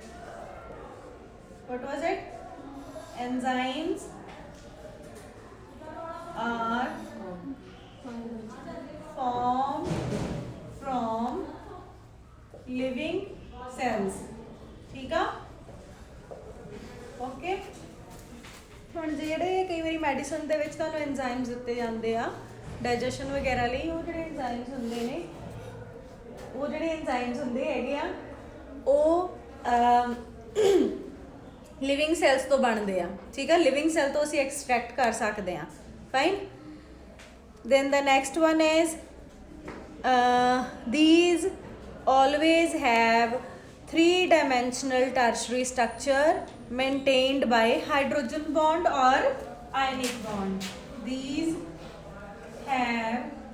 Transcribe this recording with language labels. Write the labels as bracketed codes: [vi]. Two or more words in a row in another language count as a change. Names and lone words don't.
[en] what was it enzymes are formed from living cells [pa] ਠੀਕ ਹੈ ओके ਹੁਣ ਜਿਹੜੇ ਕਈ ਵਾਰੀ ਮੈਡੀਸਨ ਦੇ ਵਿੱਚ ਤੁਹਾਨੂੰ ਐਂਜ਼ਾਈਮਸ ਦਿੱਤੇ ਜਾਂਦੇ ਆ ਡਾਈਜੈਸ਼ਨ ਵਗੈਰਾ ਲਈ ਉਹ ਜਿਹੜੇ ਐਂਜ਼ਾਈਮਸ ਹੁੰਦੇ ਨੇ ਉਹ ਜਿਹੜੇ ਐਂਜ਼ਾਈਮਸ ਹੁੰਦੇ ਹੈਗੇ ਆ ਉਹ ਲਿਵਿੰਗ ਸੈਲਸ ਤੋਂ ਬਣਦੇ ਆ ਠੀਕ ਆ ਲਿਵਿੰਗ ਸੈਲ ਤੋਂ ਅਸੀਂ ਐਕਸਟ੍ਰੈਕਟ ਕਰ ਸਕਦੇ ਆ [en] fine then the next one is these always have three-dimensional tertiary structure maintained by hydrogen bond or ionic bond these have